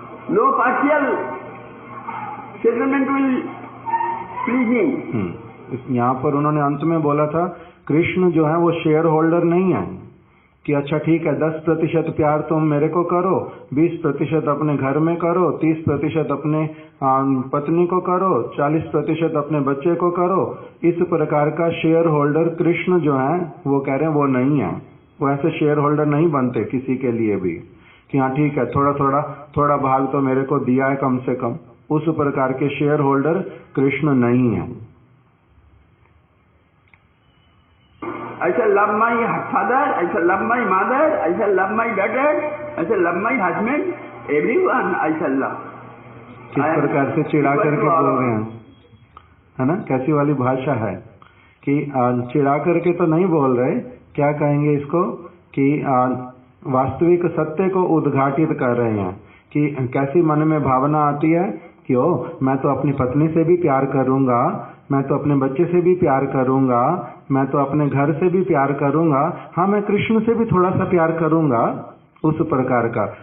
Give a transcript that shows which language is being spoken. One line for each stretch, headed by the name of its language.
English: no partial settlement will please him.
Hindi: यहाँ पर उन्होंने अंत में बोला था कृष्ण जो है वो शेयर होल्डर नहीं है कि अच्छा ठीक है 10% प्यार तुम मेरे को करो, 20% अपने घर में करो, 30% अपने पत्नी को करो, 40% अपने बच्चे को करो। इस प्रकार का शेयर होल्डर कृष्ण जो है वो कह रहे हैं वो नहीं है। वो ऐसे शेयर होल्डर नहीं बनते किसी के लिए भी कि हाँ ठीक है थोड़ा भाग तो मेरे को दिया है कम से कम। उस प्रकार के शेयर होल्डर कृष्ण नहीं है।
English: I shall love my father, I shall love my mother, I shall love my daughter, I shall love my husband, everyone I shall love.
Hindi: किस प्रकार से चिढ़ा करके बोल रहे हैं, है ना? कैसी वाली भाषा है कि चिढ़ा करके तो नहीं बोल रहे, क्या कहेंगे इसको कि वास्तविक सत्य को उद्घाटित कर रहे हैं कि कैसी मन में भावना आती है कि ओ मैं तो अपनी पत्नी से भी प्यार करूंगा, मैं तो अपने बच्चे से भी प्यार करूंगा, मैं तो अपने घर से भी प्यार करूंगा, हाँ मैं कृष्ण से भी थोड़ा सा प्यार करूंगा, उस प्रकार का।